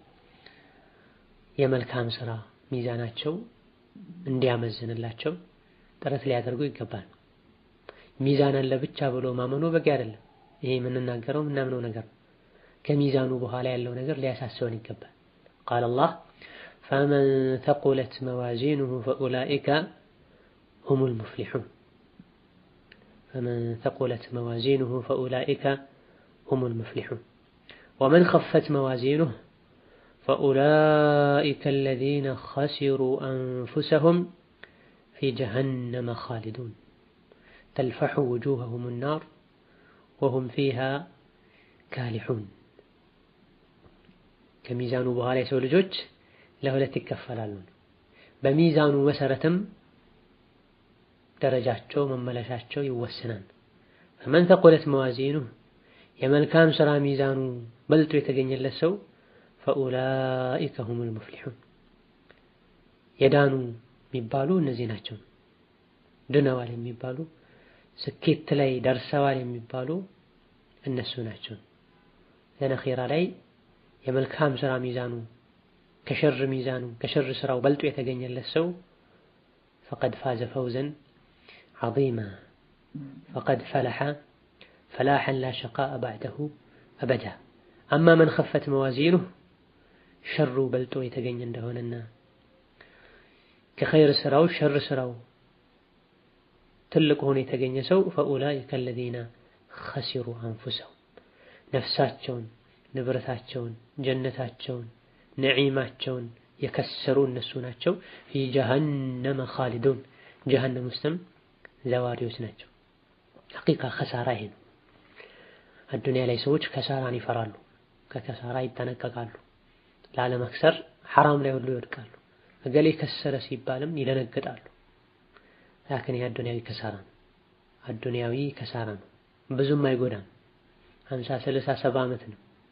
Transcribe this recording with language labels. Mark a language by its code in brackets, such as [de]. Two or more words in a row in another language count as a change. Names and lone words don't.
[am] የመልካም ስራ ሚዛናቸው እንዲያመዝንላቸው ጥረት ሊያደርጉ ይገባል። ሚዛን አለ ብቻ ብሎ ማመኑ በቂ አይደለም። ይሄ የምንናገረው ምናምነው ነገር ከሚዛኑ በኋላ ያለው ነገር ሊያሳስበን ይገባል። [ar] قال الله فمن ثقلت موازينه فأولئك هم المفلحون فمن ثقلت موازينه فأولئك هم المفلحون ومن خفت موازينه فأولئك الذين خسروا أنفسهم في جهنم خالدون تلفح وجوههم النار وهم فيها كالحون [am] ከሚዛኑ በኋላ የሰው ልጆች ለሁለት ይከፈላሉ። በሚዛኑ መሰረትም ደረጃቸው መመለሻቸው ይወሰናል። [ar] فمن ثقلت موازينه [am] የመልካም ስራ ሚዛኑ በልጦ የተገኘለት ሰው [ar] فأولئك هم المفلحون [am] የዳኑ የሚባሉ እነዚህ ናቸው። ድነዋል የሚባሉ ስኬት ላይ ደርሰዋል የሚባሉ እነሱ ናቸው። ለነኺራ ላይ የመልካም ስራ ሚዛኑ ከሸር ስራው በልጦ የተገኘለት ሰው [ar] فقد فاز فوزا عظيما فقد فلح فلاحا لا شقاء بعده أبدا أما من خفت موازينه [am] ሸሩ በልጦ የተገኘ እንደሆነና ከኸይር ስራው ሸር ስራው ትልቅ ሆኖ የተገኘ ሰው [ar] فأولئك الذين خسروا أنفسهم [am] ነፍሳቸውን ንብረታቸውን ጀነታቸውን ነዒማቸውን የከሰሩ እነሱ ናቸው። [ar] في جهنم خالدون [am] ጀሃነም ውስጥም ዘዋሪዎች ናቸው። [ar] حقيقة خسارة [am] ይሄ ነው። አዱንያ ላይ ሰዎች ከሳራን ይፈራሉ፣ ከከሳራ ይጠነቀቃሉ። ላለመክሰር ሐራም ላይ ሁሉ ይወድቃሉ። እገሌ ከሰረ ሲባልም ይደነግጣሉ። ላኪን የአዱንያዊ ከሳራ ነው። አዱንያዊ ከሳራ ነው። ብዙም አይጎዳም። 50 60 70 ዓመት ነው።